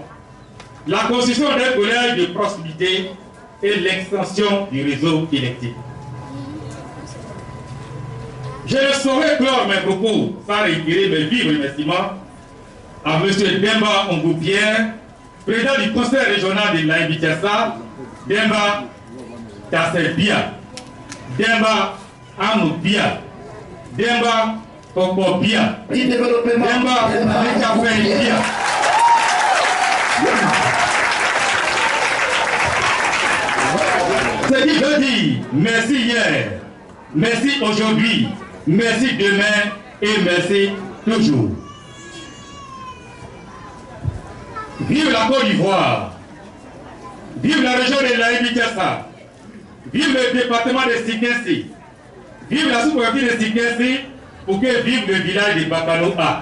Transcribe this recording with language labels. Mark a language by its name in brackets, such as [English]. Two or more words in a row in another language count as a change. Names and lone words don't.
[French] La construction d'un collège de proximité et l'extension du réseau électrique. Je ne saurais clore mes propos sans réitérer mes vifs remerciements à M. Demba Ongou-Pierre, président du conseil régional de l'Aïbi-Tiassa, Demba Tassel-Bia, Demba Anou-Bia, Demba Koko-Bia, Demba Mekafei-Bia. C'est dit de dire merci hier, merci aujourd'hui, merci demain et merci toujours. Vive la Côte d'Ivoire, vive la région de l'Aïbi-Tiassa, vive le département de Sikensi, vive la sous-préfecture de Sikensi, pour que vive le village de Bakano A.